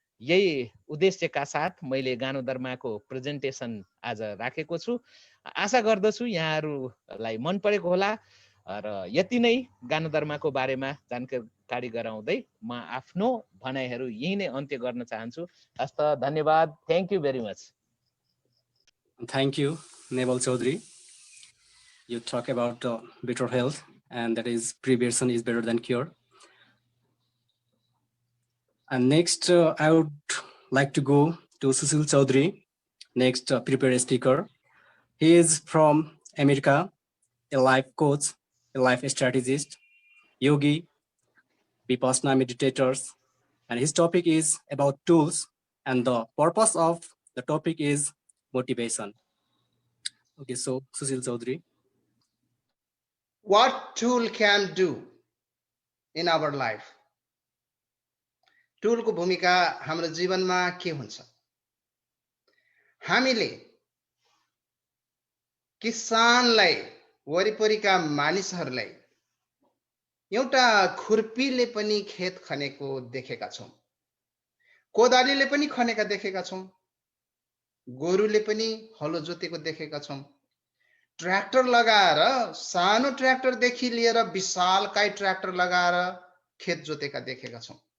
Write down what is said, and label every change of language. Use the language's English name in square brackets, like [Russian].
[Nepali] यही उद्देश्यका साथ मैले गानोदर्माको प्रेजेन्टेसन आज राखेको छु। आशा गर्दछु यहाँहरूलाई मन परेको होला र यति नै गानोदर्माको बारेमा जानकारी गराउँदै म आफ्नो भनाइहरू यही नै अन्त्य गर्न चाहन्छु। हस्त धन्यवाद। [English] Thank you very much. Thank you, Nebal Chaudhary. You talk about better health, and that is prevention is better than cure. And next, I would like to go to Sushil Chaudhary, next prepared speaker. He is from America, a life coach, a life strategist, yogi, Vipassana meditators, and his topic is about tools, and the purpose of the topic is motivation. Okay, so Sushil Chaudhary. What tool can do in our life? [Nepali] टुलको भूमिका हाम्रो जीवनमा के हुन्छ? हामीले किसानलाई वरिपरिका मानिसहरूलाई एउटा खुर्पीले पनि खेत खनेको देखेका छौं, कोदालीले पनि खनेका देखेका छौं, गोरुले पनि हलो जोतेको देखेका छौं, ट्र्याक्टर लगाएर सानो ट्र्याक्टरदेखि लिएर विशालकाय ट्र्याक्टर लगाएर खेत जोतेका देखेका छौं।